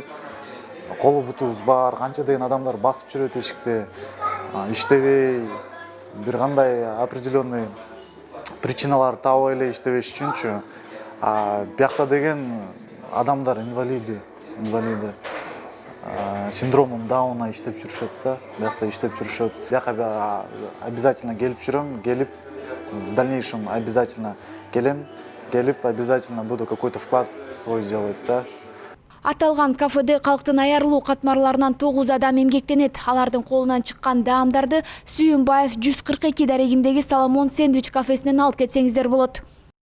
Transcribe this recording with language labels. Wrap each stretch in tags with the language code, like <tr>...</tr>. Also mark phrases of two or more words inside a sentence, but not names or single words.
<ky>Колу бутубуз бар, канча деген адамдар басып жүрөт эшикте, иштебей, бир кандай</ky> <ru>определенный причиналар</ru> <ky>таап эле иштебеш үчүнчү. Биякта деген адамдар инвалиди. Синдромум Дауна иштеп жүрүшөт да, биякта иштеп жүрүшөт.</ky> <ru>Бияка обязательно</ru> <ky>келип жүрөм, келип</ky> <ru>в дальнейшем обязательно келип обязательно буду какой-то вклад свой делать, да.</ru> <ky>Аталган кафеде калктын аярылуу катмарларынан 9 адам эмгектенет. Алардын колунан чыккан даамдарды Сүйүнбаев 142 дарегиндеги Соломон сэндвич кафесинен алып кетсеңиздер болот.</ky>